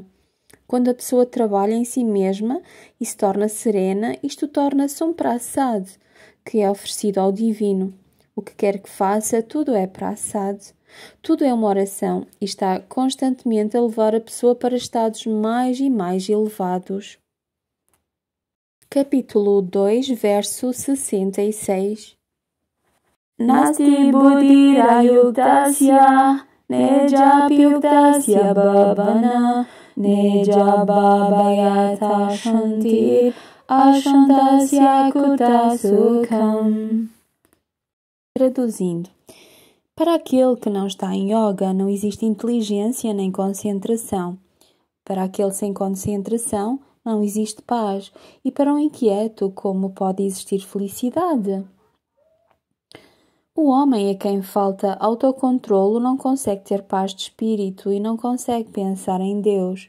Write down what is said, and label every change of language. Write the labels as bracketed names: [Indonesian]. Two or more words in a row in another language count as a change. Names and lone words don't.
[Portuguese] Quando a pessoa trabalha em si mesma e se torna serena, isto torna-se um prasad, que é oferecido ao divino. O que quer que faça, tudo é prasad. Tudo é uma oração e está constantemente a levar a pessoa para estados mais e mais elevados. Capítulo 2, verso 66. [Sanskrit] Nasti buddhirayuktasya nejapyuktasya bhavana nejabhabayata shanti Ashantasya Kuta Sukham. [Portuguese] Traduzindo. Para aquele que não está em yoga, não existe inteligência nem concentração. Para aquele sem concentração, não existe paz. E para um inquieto, como pode existir felicidade? O homem a quem falta autocontrolo não consegue ter paz de espírito e não consegue pensar em Deus.